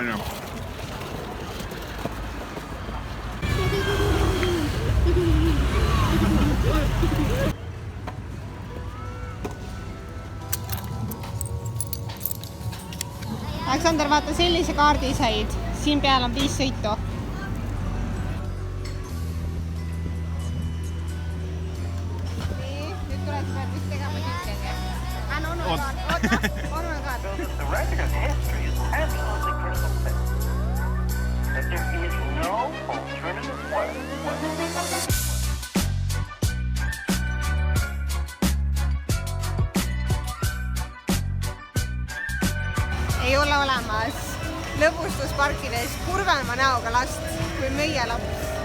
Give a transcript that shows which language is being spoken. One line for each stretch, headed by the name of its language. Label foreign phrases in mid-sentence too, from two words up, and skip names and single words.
Estonian: Aleksander, vaata, sellise kaardi said. Siin peal on 5 sõitu. Nii, nüüd tuled pead vist tegema sitkegi. Onu kaart. Oota, onu kaart.
English: The record of history is absolutely crystal clear. That there is no alternative way.
Estonian: Ei ole olemas lõbustusparkides kurvema näoga last kui meie laps.